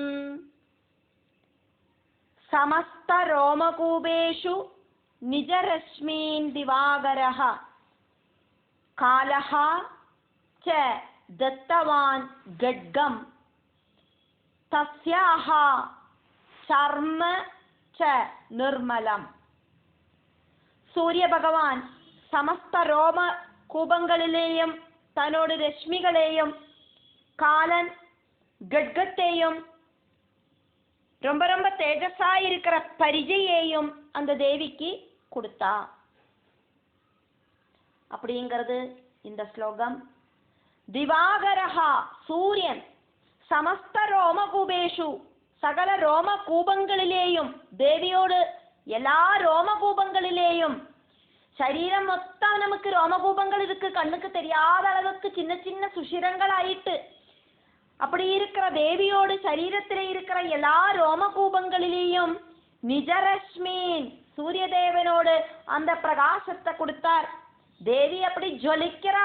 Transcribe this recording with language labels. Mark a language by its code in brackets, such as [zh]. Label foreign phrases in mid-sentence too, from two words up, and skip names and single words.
[sa] സമസ്തരോമകൂപേഷു നിജരശ്മീൻ ദിവാകരഃ കാലഃ ച ദത്തവാൻ ഗഡ്ഗം തസ്യാഹ ചർമ്മ ച നിർമ്മലം. [ml] സൂര്യഭഗവാൻ സമസ്ത രോമകൂപങ്ങളിലെയും തന്നോട് രശ്മികളെയും കാലൻ [ta] கட்கத்தையும் ரொம்ப ரொம்ப தேஜஸா இருக்கிற பரிஜையையும் அந்த தேவிக்கு கொடுத்தா அப்படிங்கிறது இந்த ஸ்லோகம். திவாகரஹா சூரியன் [sa] സമസ്ത രോമകൂപേഷു [ml] സകല രോമകൂപങ്ങളിലെയും ദേവിയോട് എല്ലാ രോമകൂപങ്ങളിലെയും ശരീരം മൊത്തം നമുക്ക് രോമകൂപങ്ങൾ [ta] இருக்கு, கண்ணுக்கு தெரியாத அளவுக்கு சின்ன சின்ன சுஷிரங்களாயிட்டு அப்படி இருக்கிற தேவியோடு சரீரத்தில் இருக்கிற எல்லா ரோமகூபங்களிலேயும் நிஜரஷ்மீன் சூரிய தேவனோடு அந்த பிரகாசத்தை கொடுத்தார். தேவி அப்படி ஜொலிக்கிறா.